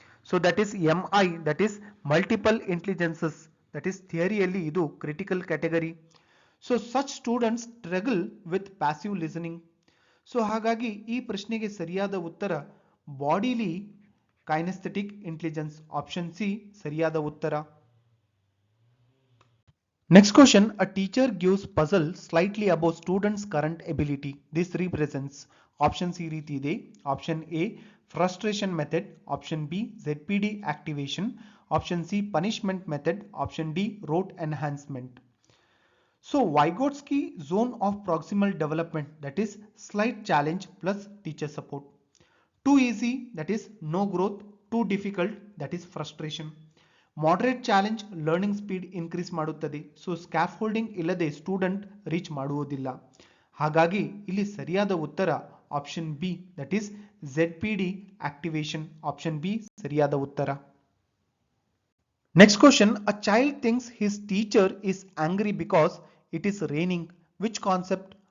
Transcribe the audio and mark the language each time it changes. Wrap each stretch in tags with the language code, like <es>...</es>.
<kn>So that is MI, that is multiple intelligences, that is ಥಿಯರಿಯಲ್ಲಿ ಇದು critical category.</kn> <en>So such students struggle with passive listening.</en> <kn>So ಹಾಗಾಗಿ ಈ ಪ್ರಶ್ನೆಗೆ ಸರಿಯಾದ ಉತ್ತರ ಬಾಡಿಲಿ kinaesthetic intelligence. Option C ಸರಿಯಾದ ಉತ್ತರ.</kn> <en>Next question, a teacher gives puzzle slightly above students' current ability. This represents.</en> <kn>Option C ರೀತಿ ಇದೆ.</kn> <en>Option A frustration method, option B ZPD activation, option C punishment method, option D rote enhancement. So Vygotsky zone of proximal development, that is slight challenge plus teacher support. Too easy, that is no growth. Too difficult, that is frustration.</en> <kn>Moderate challenge learning speed increase ಮಾಡುತ್ತದೆ. So scaffolding ಇಲ್ಲದೆ student reach ಮಾಡುವುದಿಲ್ಲ. ಹಾಗಾಗಿ ಇಲ್ಲಿ ಸರಿಯಾದ ಉತ್ತರ option B, that is ZPD activation. Option B ಸರಿಯಾದ ಉತ್ತರ.</kn> <en>Next question, a child thinks his teacher is angry because it is raining. Which concept?</en>